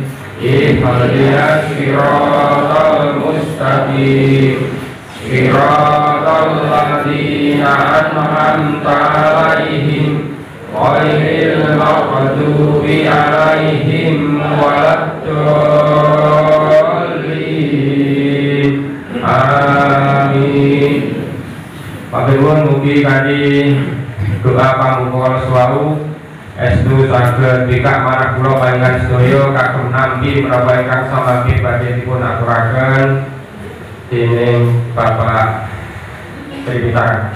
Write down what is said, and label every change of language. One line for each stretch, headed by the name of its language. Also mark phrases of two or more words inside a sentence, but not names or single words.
Arabic: اهدنا الصراط المستقيم. صراط الذين أنعمت عليهم غير المغضوب عليهم ولا الضالين. آمين.
Javanese: Panuwun mugi kanthi doa pamungkul suwau estu saged bikak marang kula panjenengan sedaya kagem nampi menapa ingkang samangke badhe dipun aturaken dening Bapak Tripitaka.